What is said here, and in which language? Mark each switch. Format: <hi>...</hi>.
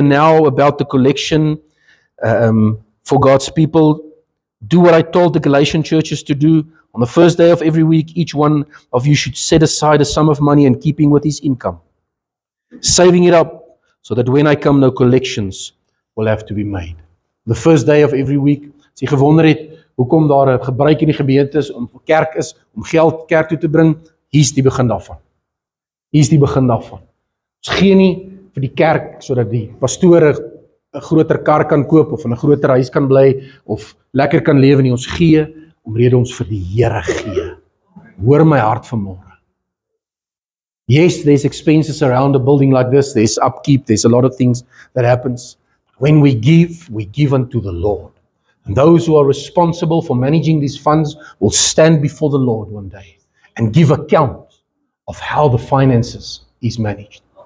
<en>Now about the collection for God's people. Do what I told the Galatian churches to do. On the first day of every week, each one of you should set aside a sum of money in keeping with his income. Saving it up so that when I come, no collections will have to be made. The first day of every week,</en> <af>as jy gewonder het, hoekom daar 'n gebruik in die gemeente is, om kerk is, om geld kerk toe te bring, hier's die begin daarvan. Hier's die begin daarvan. Ons gee nie vir die kerk, sodat die pastore 'n groter kar kan koop, of in 'n groter huis kan bly, of lekker kan lewe nie. Ons gee, omrede ons vir die Here gee. Hoor my hart vanmôre.</af> <en>Yes, there's expenses around a building like this, there's upkeep, there's a lot of things that happens. When we give unto the Lord. And those who are responsible for managing these funds will stand before the Lord one day and give account of how the finances is managed.</en>